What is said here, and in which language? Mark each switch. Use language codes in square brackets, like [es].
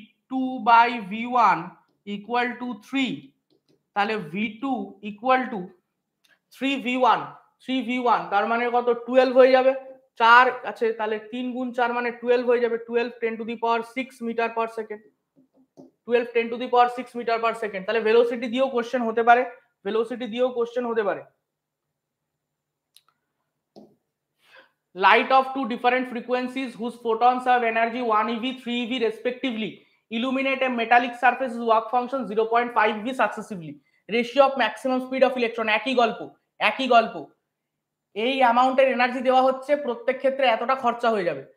[bn] 2 by v1 equal to 3, তাহলে v2 equal to 3v1, 3v1 তার মানে কত 12 হয়ে যাবে, 4 আছে তাহলে 3 গুণ 4 মানে 12 হয়ে যাবে, 12 10 to the power 6 metre per second, 12 10 to the power 6 metre per second. তাহলে ভেলোসিটি দিয়েও কোশ্চেন হতে পারে, ভেলোসিটি দিয়েও কোশ্চেন হতে পারে। [en] Light of two different frequencies whose photons have energy 1 eV 3 eV respectively illuminate a metallic surface's work function 0.5 eV successively. Ratio of maximum speed of electron, [bn] একই গল্প, একই গল্প। এই অ্যামাউন্টের এনার্জি দেওয়া হচ্ছে, প্রত্যেক ক্ষেত্রে এতটা খরচা হয়ে যাবে।